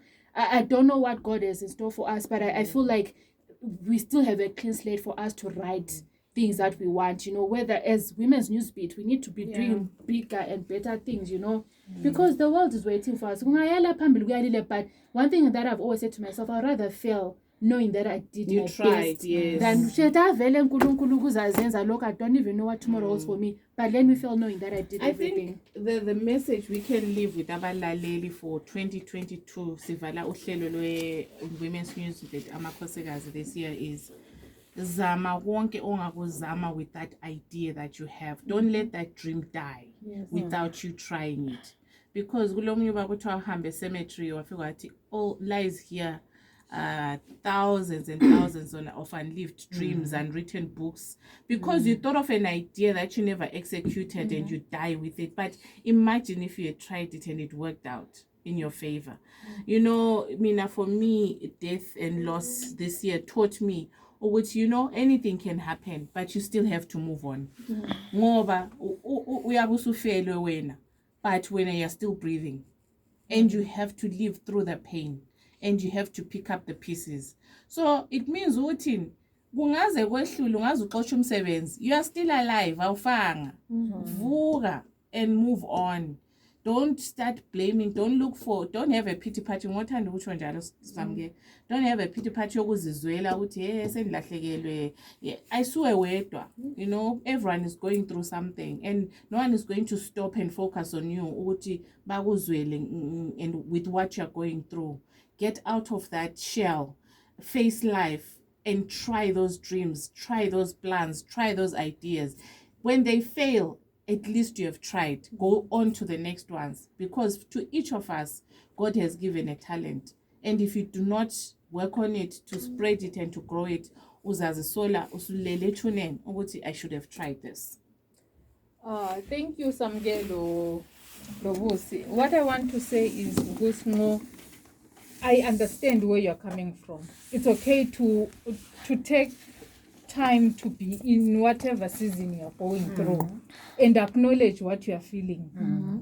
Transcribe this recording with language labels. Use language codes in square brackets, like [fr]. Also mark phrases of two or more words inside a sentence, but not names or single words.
[en] I don't know what God has in store for us, but I feel like we still have a clean slate for us to write things that we want, whether as Women's Newsbeat, we need to be doing bigger and better things, because the world is waiting for us. But one thing that I've always said to myself, I'd rather fail knowing that I did my best than I don't even know what tomorrow holds for me, but let me fail knowing that I did everything. I think the message we can leave with abalaleli for 2022 [nd] sivala uhlelo lwe-Women's Newsbeat amakhosikazi [en] this year is [nd] zama wonke ongakuzama [en] with that idea that you have. Don't let that dream die without you trying it. Because [nd] kulomnye bakuthiwa uhambe [en] cemetery [nd] wafika wathi [en] all lies here thousands and thousands of unlived dreams and written books because you thought of an idea that you never executed and you die with it. But imagine if you had tried it and it worked out in your favor. For me, death and loss this year taught me which anything can happen, but you still have to move on. [nd] Ngoba uyabe usufele wena, [en] but when you're still breathing, and you have to live through the pain, and you have to pick up the pieces. So it means [nd] ukuthi kungaze kwehlule ungaze uxoxa umsebenzi, [en] you are still alive, awufanga. Vuka and move on. Don't start blaming. Don't have a pity party. [nd] Ngothanda ukutsho njalo Samke. [en] Don't have a pity party [nd] yokuzizwela ukuthi sendilahlekelwe. Ayisuwe wedwa. [en] You know, everyone is going through something, and no one is going to stop and focus on you [nd] ukuthi bakuzwele [en] and with what you're going through. Get out of that shell. Face life and try those dreams, try those plans, try those ideas. When they fail, at least you have tried. Go on to the next ones, because to each of us, God has given a talent. And if you do not work on it, to spread it and to grow it, [nd] uzazisola usulele ethuneni ukuthi [en] I should have tried this. Thank you, Samgelo Lobusi. What I want to say is, Gusmo, I understand where you're coming from. It's okay to take time to be in whatever season you're going through and acknowledge what you're feeling.